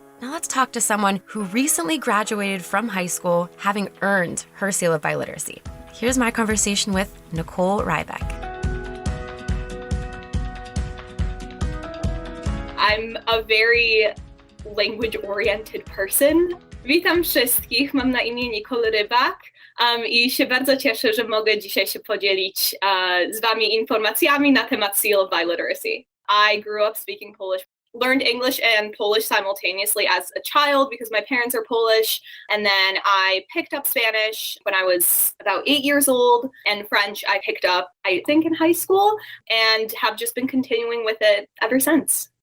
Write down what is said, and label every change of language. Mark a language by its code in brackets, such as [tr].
[en] Now let's talk to someone who recently graduated from high school, having earned her Seal of Biliteracy. Here's my conversation with Nicole Rybak. I'm a very language-oriented person. [pl] Witam wszystkich, mam na imię Nicole Rybak i się bardzo cieszę, że mogę dzisiaj się podzielić z wami informacjami na temat Seal of Biliteracy. [en] I grew up speaking Polish, learned English and Polish simultaneously as a child because my parents are Polish, and then I picked up Spanish when I was about 8 years old, and French I picked up, I think, in high school, and have just been continuing with it ever since.